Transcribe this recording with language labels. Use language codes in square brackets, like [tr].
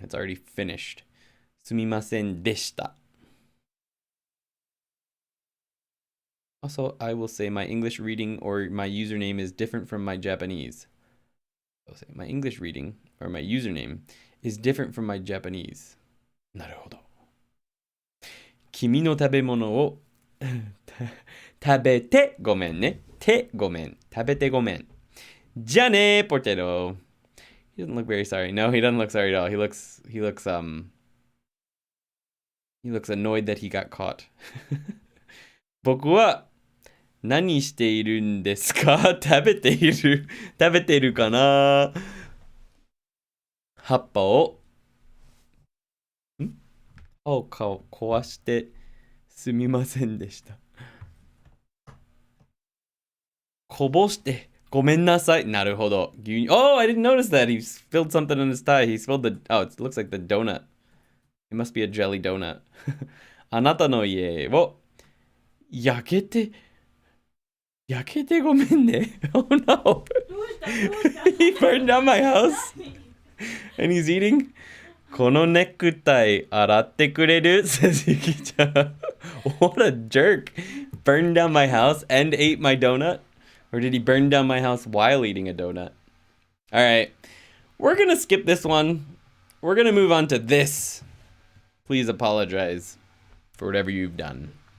[en] It's already finished. Sumimasen deshita. Also, I will say my English reading or my username is different from my Japanese. I'll say my English reading or my username is different from my Japanese. [ja] なるほど。君の食べ物を食べてごめんね。てごめん。食べてごめん。じゃあね、potato. [en] He doesn't look very sorry. No, he doesn't look sorry at all. He looks annoyed that he got caught. [ja] 僕は何しているんですか？食べてるかな？葉っぱを歯を壊してすみませんでした。こぼしてごめんなさい。なるほど。 [en] Oh, I didn't notice that. He spilled something on his tie. He spilled it looks like the donut. It must be a jelly donut. [ja] あなたの家を焼けてごめんね。 [en] Oh no. He burned down my house. And he's eating. [ja] このネクタイ洗ってくれる [en] says Yuki-chan. What a jerk. Burned down my house and ate my donut? Or did he burn down my house while eating a donut? Alright. We're gonna skip this one. We're gonna move on to this. Please apologize for whatever you've done.